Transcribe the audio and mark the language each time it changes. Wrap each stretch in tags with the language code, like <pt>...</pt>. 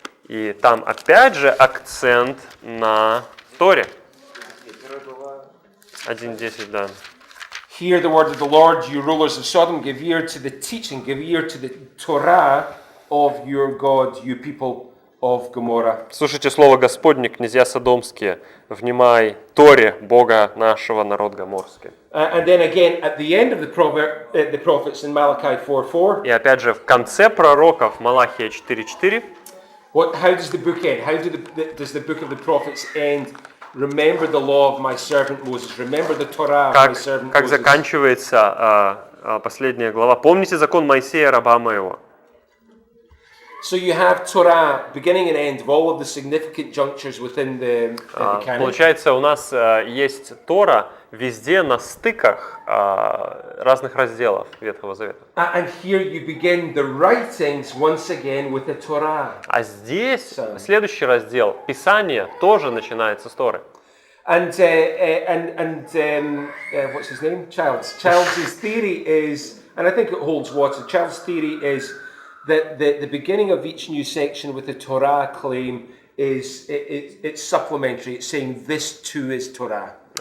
<ru>И там опять же акцент на Торе. 1:10, да.</ru> <en>Hear the word of the Lord, you rulers of Sodom, give ear to the teaching, give ear to the Torah of your God, you people of Gomorrah.</en> <ru>Слушайте слово Господне, князья Содомские, внимай Торе Бога нашего, народ Гоморский.</ru> <en>And then again at the end of the prophets in Malachi 4:4.</en> <ru>И опять же в конце пророков Малахия 4:4.</ru> <en>How does the book end? How does the book of the prophets end? Remember the law of my servant Moses. Remember the Torah of my servant Moses.</en> <ru>Как заканчивается последняя глава? Помните закон Моисея, раба моего.</ru> <en>So you have Torah, beginning and end of all of the significant junctures within the canon.</en> <ru>Получается, у нас есть Тора везде на стыках разных разделов Ветхого Завета.</ru> <en>And here you begin the writings once again with the Torah.</en> <ru>А здесь следующий раздел, Писание, тоже начинается с Торы.</ru> <en>And what's his name? Child's theory is, and I think it holds water. Child's theory is that the beginning of each new section with the Torah claim is it's supplementary. It's saying this too is Torah.</en>